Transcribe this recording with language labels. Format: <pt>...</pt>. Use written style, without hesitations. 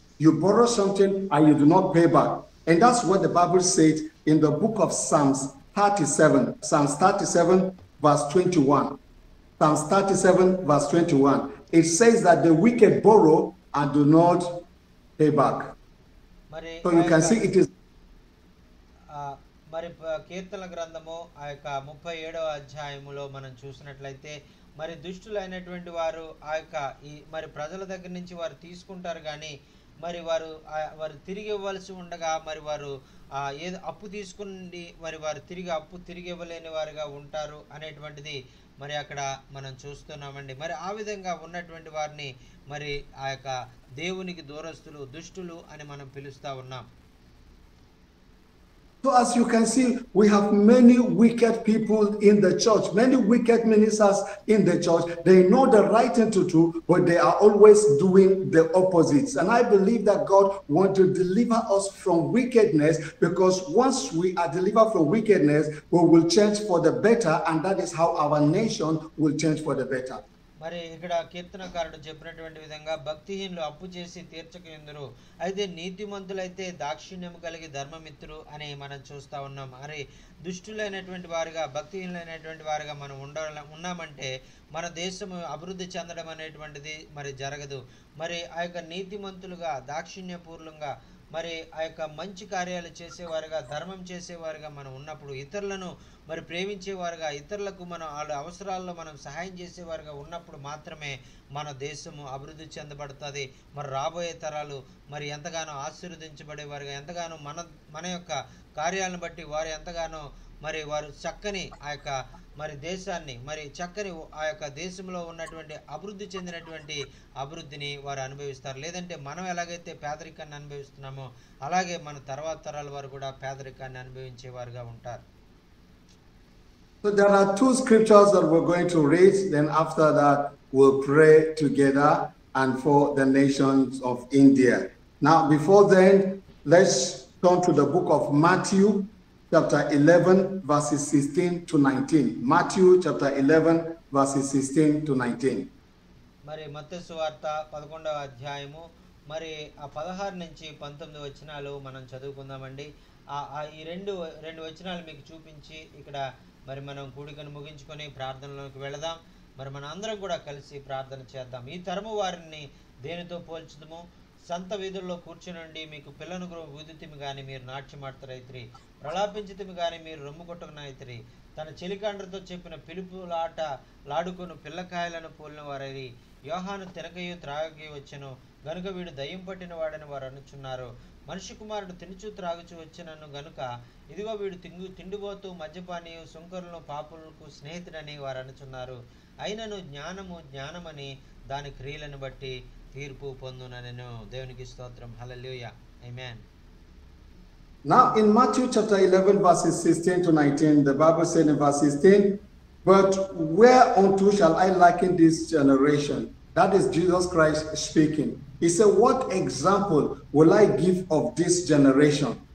<en>You borrow something and you do not pay back. And that's what the Bible says in the book of Psalms 37. Psalms 37 verse 21. Psalms 37 verse 21. It says that the wicked borrow and do not pay back. So you can see it is.</en> <te>మరి కీర్తన గ్రంథము ఆ యొక్క 37వ అధ్యాయములో మనం చూసినట్లయితే మరి దుష్టులైనటువంటి వారు ఆ యొక్క మరి ప్రజల దగ్గర నుంచి వారు తీసుకుంటారు, కానీ మరి వారు తిరిగి ఇవ్వాల్సి ఉండగా మరి వారు ఏదో అప్పు తీసుకుని మరి వారు తిరిగి ఇవ్వలేని వారుగా ఉంటారు అనేటువంటిది మరి అక్కడ మనం చూస్తున్నామండి. మరి ఆ విధంగా ఉన్నటువంటి వారిని మరి ఆ యొక్క దేవునికి దూరస్తులు, దుష్టులు అని మనం పిలుస్తా ఉన్నాం. So as you can see, we have many wicked people in the church, many wicked ministers in the church. They know the right thing to do, but they are always doing the opposites. And I believe that God wants to deliver us from wickedness, because once we are delivered from wickedness, we will change for the better, and that is how our nation will change for the better. మరి ఇక్కడ కీర్తనకారుడు చెప్పినటువంటి విధంగా భక్తిహీనులు అప్పు చేసి తీర్చకయుందురు, అయితే నీతిమంతులైతే దాక్షిణ్యం కలిగి ధర్మమిత్రులు అని మనం చూస్తా ఉన్నాం. మరి దుష్టులైనటువంటి వారుగా, భక్తిహీనులైనటువంటి వారుగా మనం ఉన్నామంటే మన దేశం అభివృద్ధి చెందడం అనేటువంటిది మరి జరగదు. మరి ఆ యొక్క నీతిమంతులుగా, దాక్షిణ్యపూర్లంగా, మరి ఆ యొక్క మంచి కార్యాలు చేసేవారుగా, ధర్మం చేసేవారుగా మనం ఉన్నప్పుడు, ఇతరులను మరి ప్రేమించేవారుగా, ఇతరులకు మనం వాళ్ళ అవసరాల్లో మనం సహాయం చేసేవారుగా ఉన్నప్పుడు మాత్రమే మన దేశము అభివృద్ధి చెందబడుతుంది. మరి రాబోయే తరాలు మరి ఎంతగానో ఆశీర్వదించబడేవారుగా, ఎంతగానో మన యొక్క కార్యాలను బట్టి వారు ఎంతగానో మరి వారు చక్కని ఆ యొక్క మరి దేశాన్ని, మరి చక్కని ఆ యొక్క దేశంలో ఉన్నటువంటి అభివృద్ధి చెందినటువంటి అభివృద్ధిని వారు అనుభవిస్తారు. లేదంటే మనం ఎలాగైతే పేదరికాన్ని అనుభవిస్తున్నామో అలాగే మన తర్వాత తరాల వారు కూడా పేదరికాన్ని అనుభవించేవారుగా ఉంటారు.</te> <en>So there are two scriptures that we're going to read. Then after that, we'll pray together and for the nations of India. Now, before then, let's turn to the book of Matthew, chapter 11, verses 16 to 19. Matthew, chapter 11, verses 16 to 19.</en> <te>మరి మత్తయి సువార్త 11వ అధ్యాయము మరి ఆ 16 నుంచి 19 వచనాలు మనం చదువుకుందామండి. ఈ రెండు వచనాలు మీకు చూపించి ఇక్కడ మరి మనం కూడికను ముగించుకొని ప్రార్థనలోకి వెళదాం. మరి మన అందరం కూడా కలిసి ప్రార్థన చేద్దాం. ఈ తరము వారిని దేనితో పోల్చుదము? సంత వీధుల్లో కూర్చునండి మీకు పిల్లను ఊదితిమి గాని మీరు నాట్యమాడతారైతిరి, ప్రలాపించితిమి గాని మీరు రొమ్ము కొట్టుకునైతిరి. తన చెలికాండ్రతో చెప్పిన పిలుపులాట లాడుకొను పిల్లకాయలను పోలిన వారి యోహాను తినకయు త్రాగయు వచ్చెను గనుక వీడు దయ్యం పట్టిన వాడని వారు అనుచున్నారు. మనిషి కుమారుడు తినుచు త్రాగుచు వచ్చినను గనుక ఇదిగో వీడు తిండిపోతూ మద్యపానీయు సుంకరులను పాపులకు స్నేహితుడని వారు అనుచున్నారు. అయినను జ్ఞానమని దాని క్రియలను బట్టి తీర్పు పొందుననెను. దేవునికి స్తోత్రం. హల్లెలూయా. ఆమేన్.</te> <en>Now in Matthew chapter 11 verses 16 to 19, the Bible said in verse 16, but whereunto shall I liken this generation? That is Jesus Christ speaking. He said, what example will I give of this generation?</en>